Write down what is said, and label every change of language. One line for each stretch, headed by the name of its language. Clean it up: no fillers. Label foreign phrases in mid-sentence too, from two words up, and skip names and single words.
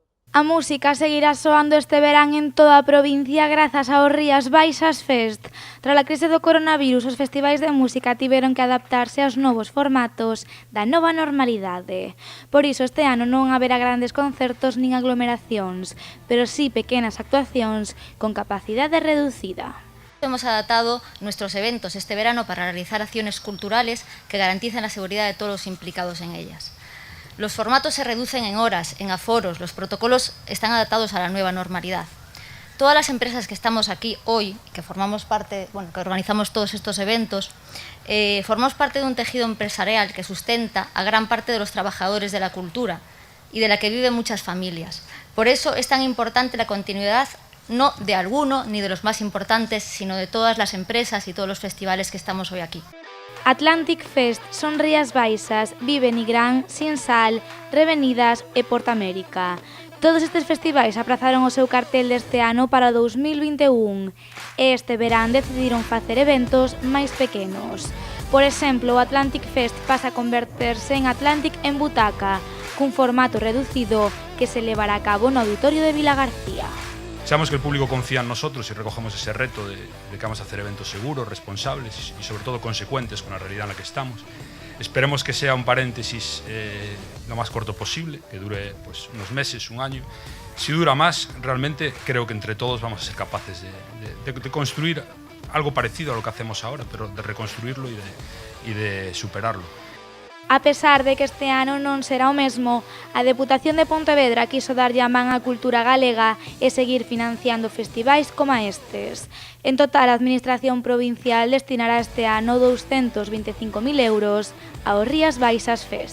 Galician: A música seguirá soando este verán en toda a provincia grazas ao Rías Baixas Fest. Tras a crise do coronavirus, os festivais de música tiveron que adaptarse aos novos formatos da nova normalidade. Por iso este ano non haberá grandes concertos nin aglomeracións, pero sí pequenas actuacións con capacidade reducida.
Spanish: Hemos adaptado nuestros eventos este verano para realizar acciones culturales que garanticen la seguridad de todos los implicados en ellas. Los formatos se reducen en horas, en aforos, los protocolos están adaptados a la nueva normalidad. Todas las empresas que estamos aquí hoy, que formamos parte, que organizamos todos estos eventos, formamos parte de un tejido empresarial que sustenta a gran parte de los trabajadores de la cultura y de la que viven muchas familias. Por eso es tan importante la continuidad no de alguno ni de los más importantes, sino de todas las empresas y todos los festivales que estamos hoy aquí.
Galician: Atlantic Fest son Rías Baixas, Vive Nigrán, Sinsal, Revenidas e Portamérica. Todos estes festivais aprazaron o seu cartel deste ano para 2021 e este verán decidiron facer eventos máis pequenos. Por exemplo, o Atlantic Fest pasa a converterse en Atlantic en Butaca, cun formato reducido que se levará a cabo no Auditorio de Vilagarcía.
Spanish: Sabemos que el público confía en nosotros y recogemos ese reto de que vamos a hacer eventos seguros, responsables y sobre todo consecuentes con la realidad en la que estamos. Esperemos que sea un paréntesis lo más corto posible, que dure unos meses, un año. Si dura más, realmente creo que entre todos vamos a ser capaces de construir algo parecido a lo que hacemos ahora, pero de reconstruirlo y de superarlo.
Galician: A pesar de que este ano non será o mesmo, a Deputación de Pontevedra quiso darlle a man á cultura galega e seguir financiando festivais como estes. En total, a Administración Provincial destinará este ano 225.000 euros ao Rías Baixas Fest.